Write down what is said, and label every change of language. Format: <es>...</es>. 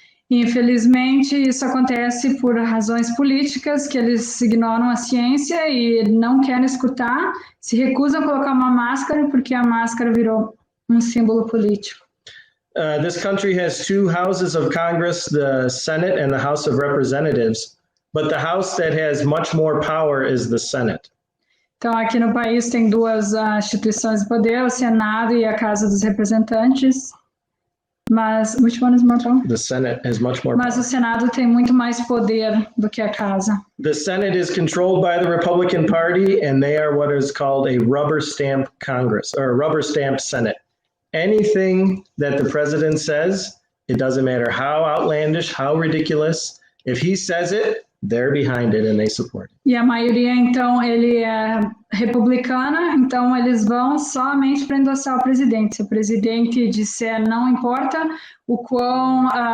<pt>Infelizmente, isso acontece por razões políticas, que eles ignoram a ciência e não querem escutar, se recusam a colocar uma máscara porque a máscara virou símbolo político.</pt> <en>This country has two houses of Congress, the Senate and the House of Representatives, but the house that has much more power is the Senate.</en> <pt>Então, aqui no país tem duas instituições de poder, o Senado e a Casa dos Representantes.</pt> <en>Mas, which one is more power? The Senate has much more power.</en> <pt>Mas o Senado tem muito mais poder do que a Casa.</pt> <en>The Senate is controlled by the Republican Party, and they are what is called a rubber stamp Congress, or a rubber stamp Senate. Anything that the president says, it doesn't matter how outlandish, how ridiculous, if he says it, they're behind it and they support it.</en> <pt>E a maioria, então, ele é republicana, então eles vão somente para endossar o presidente. Se o presidente disser, não importa o quão...</pt>